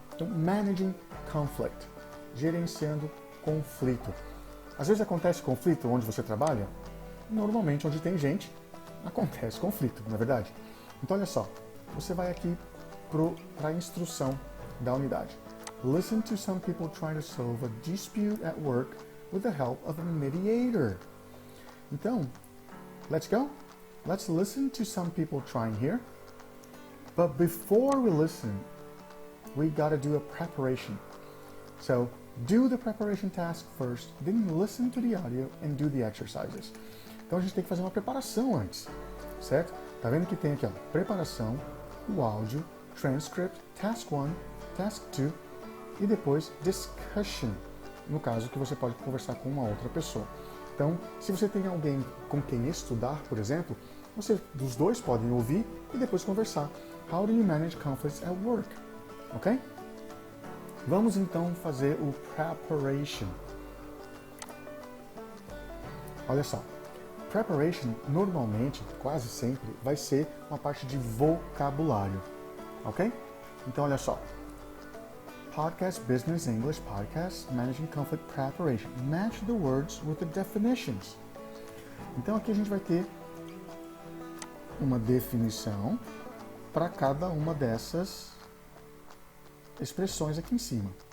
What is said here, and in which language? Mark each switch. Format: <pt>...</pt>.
<pt>Então,</pt> <en>managing conflict,</en> <pt>gerenciando conflito. Às vezes acontece conflito onde você trabalha? Normalmente, onde tem gente, acontece conflito, não é verdade? Então, olha só, você vai aqui para a instrução da unidade.</pt> <en>Listen to some people trying to solve a dispute at work with the help of a mediator. Então, let's go. Let's listen to some people trying here. But before we listen, we gotta do a preparation. So, do the preparation task first, then listen to the audio and do the exercises.</en> <pt>Então a gente tem que fazer uma preparação antes, certo? Tá vendo que tem aqui, ó, preparação, o áudio, transcript, task 1, task 2 e depois discussion, no caso que você pode conversar com uma outra pessoa. Então, se você tem alguém com quem estudar, por exemplo, dos dois podem ouvir e depois conversar.</pt> <en>How do you manage conflicts at work? Ok?</en> <pt>Vamos então fazer o preparation. Olha só, preparation normalmente, quase sempre, vai ser uma parte de vocabulário, ok? Então olha só,</pt> <en>Podcast Business English Podcast Managing Conflict Preparation. Match the words with the definitions.</en> <pt>Então aqui a gente vai ter uma definição para cada uma dessas expressões aqui em cima.</pt>